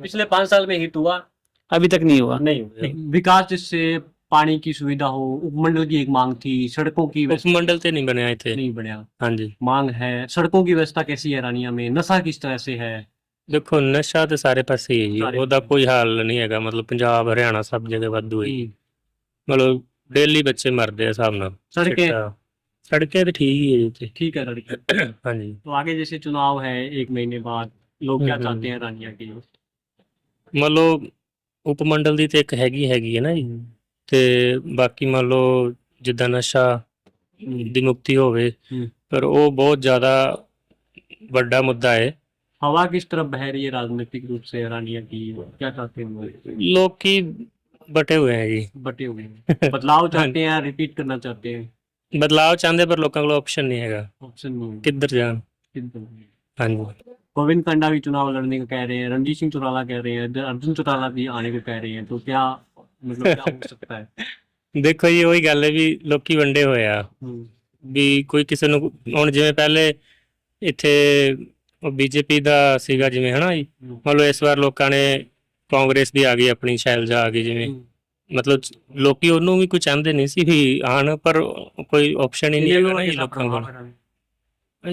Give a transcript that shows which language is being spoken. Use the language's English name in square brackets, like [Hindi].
[Hindi] पिछले 5 साल में हिट हुआ? अभी तक नहीं हुआ। नहीं हुआ। विकास जिससे पानी की सुविधा हो, उपमंडल की एक मांग थी, सड़कों की व्यवस्था उपमंडल ते नहीं बने थे। नहीं बनया, हाँ जी, मांग है। सड़कों की व्यवस्था कैसी है रानिया में? नशा किस तरह से है? देखो नशा तो सारे पासे ही है सारे [Punjabi] जी, ਉਹਦਾ ਕੋਈ ਹਾਲ ਨਹੀਂ ਹੈਗਾ। ਮਤਲਬ ਪੰਜਾਬ ਹਰਿਆਣਾ ਸਭ ਜਗ੍ਹਾ ਵਾਧੂ ਹੈ ਜੀ। ਮਤਲਬ ਡੇਲੀ ਬੱਚੇ ਮਰਦੇ ਆ ਹਿਸਾਬ ਨਾਲ। [Hindi] सड़कें ਚਿੱਟਾ- ਸੜकें तो ठीक ही है जी। ठीक है लड़की। हाँ जी, तो आगे जैसे चुनाव है 1 महीने बाद, लोग क्या हम्म, चाहते हैं रानिया के? [Punjabi] ਮੰਨ ਲਓ ਉਪਮੰਡਲ ਦੀ ਤੇ ਇੱਕ ਹੈਗੀ ਹੈ ਨਾ ਜੀ, ਤੇ ਬਾਕੀ ਮੰਨ ਲਓ ਜਿੱਦਾਂ ਨਸ਼ਾ ਦੀ ਮੁਕਤੀ ਹੋਵੇ, [Hindi] हम्म। [Punjabi] ਪਰ ਉਹ ਬਹੁਤ ਜ਼ਿਆਦਾ ਵੱਡਾ ਮੁੱਦਾ ਹੈ। [Hindi] हवा किस तरफ बह रही है राजनीतिक रूप से रानिया की? क्या चाहते हैं लोग? ਲੋਕੀ बटे हुए हैं जी। बटे हुए हैं। बदलाव चाहते हैं, रिपीट करना चाहते हैं? [Punjabi] ਬਦਲਾਵ ਚਾਹੁੰਦੇ ਪਰ ਲੋਕਾਂ ਕੋਲ ਆਪਸ਼ਨ ਨਹੀਂ ਹੈਗਾ, [Hindi] ऑप्शन नहीं [Punjabi] ਕਿੱਧਰ ਜਾਣ। [Hindi] है। [Punjabi] ਹਾਂਜੀ, [Hindi] गोविंद कांडा भी चुनाव लड़ने को कह रहे हैं, रणजीत सिंह चौटाला कह रहे हैं, अर्जुन चौटाला भी आने को कह रहे हैं। तो क्या मतलब क्या हो सकता है? [Punjabi] ਦੇਖੋ ਜੀ ਉਹੀ ਗੱਲ ਹੈ ਵੀ ਲੋਕੀ ਵੰਡੇ ਹੋਏ ਆ ਵੀ ਕੋਈ ਕਿਸੇ ਨੂੰ ਹੁਣ ਜਿਵੇਂ ਪਹਿਲੇ ਇੱਥੇ ਬੀਜੇਪੀ ਦਾ ਸੀਗਾ ਜਿਵੇਂ ਹਨਾ ਜੀ, ਮੰਨ ਲਓ ਇਸ ਵਾਰ ਲੋਕਾਂ ਨੇ ਕਾਂਗਰਸ ਦੀ ਆ ਗਈ, ਆਪਣੀ ਸ਼ੈਲਜਾ ਆ ਗਈ ਜਿਵੇਂ। ਮਤਲਬ ਲੋਕੀ ਉਹਨੂੰ ਵੀ ਕੋਈ ਚਾਹੁੰਦੇ ਨਹੀਂ ਸੀ ਵੀ ਆਣ, ਪਰ ਕੋਈ ਆਪਸ਼ਨ ਹੀ ਨਹੀਂ ਹੈਗਾ ਨਾ ਜੀ ਲੋਕਾਂ ਕੋਲ।